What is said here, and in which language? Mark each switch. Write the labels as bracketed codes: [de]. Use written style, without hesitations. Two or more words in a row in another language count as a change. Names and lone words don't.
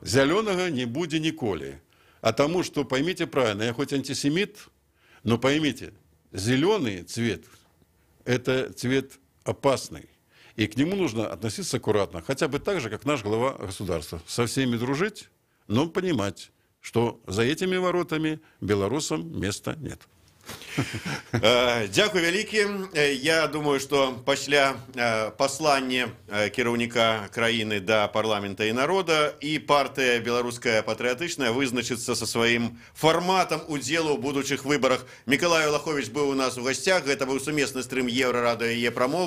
[ru] Зеленого не будет николи. А тому, что, поймите правильно, я хоть антисемит, но поймите, зеленый цвет – это цвет опасный. И к нему нужно относиться аккуратно, хотя бы так же, как наш глава государства. Со всеми дружить, но понимать, что за этими воротами белорусам места нет. [be] Дзякуй вялікі. Я думаю, што пасля паслання кіраўніка краіны да парламента і народа і партыя беларуская патрыятычная вызначыцца са сваім фарматам удзелу ў будучых выбарах. Мікалай Лаховіч быў у нас у гасцях. Гэта быў сумесны стрым Еўрарадыё і Е-прамовы.